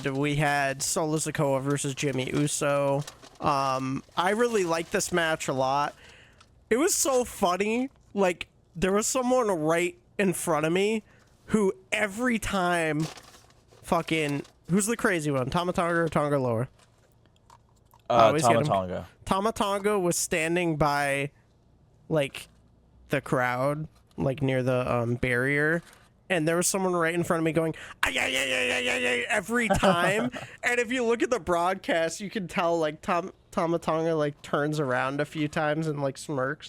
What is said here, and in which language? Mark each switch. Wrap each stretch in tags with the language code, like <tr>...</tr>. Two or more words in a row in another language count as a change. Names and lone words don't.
<en>We had Solo Sikoa versus Jimmy Uso. I really liked this match a lot. It was so funny. Like, there was someone right in front of me who every time fucking... Who's the crazy one? Tama Tonga or Tonga Loa? Tama Tonga. Tama Tonga was standing by, like, the crowd, like, near the barrier. And there was someone right in front of me going, "Ah, yeah, yeah, yeah, yeah, yeah, yeah," every time. And if you look at the broadcast, you can tell, like, Tama Tonga, like, turns around a few times and, like, smirks.</en>